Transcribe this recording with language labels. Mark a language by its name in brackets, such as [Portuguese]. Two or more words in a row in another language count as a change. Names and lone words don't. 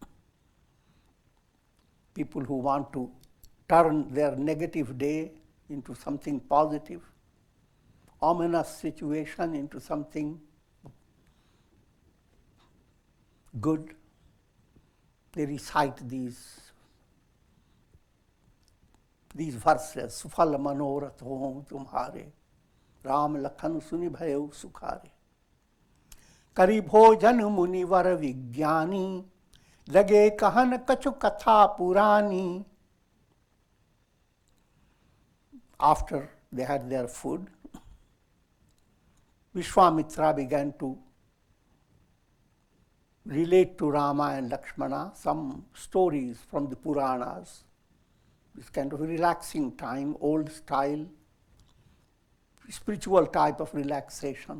[English] People who want to turn their negative day into something positive, ominous situation into something good. They recite these verses, [Awadhi] सुफल मनोरथ हों तुम्हारे, राम लखन सुनि भयो सुखारे. करी भोजन मुनिवर विज्ञानी, लगे कहन कछु कथा पुरानी. [English] After they had their food, Vishwamitra began to relate to Rama and Lakshmana some stories from the Puranas. This kind of relaxing time, old style, spiritual type of relaxation.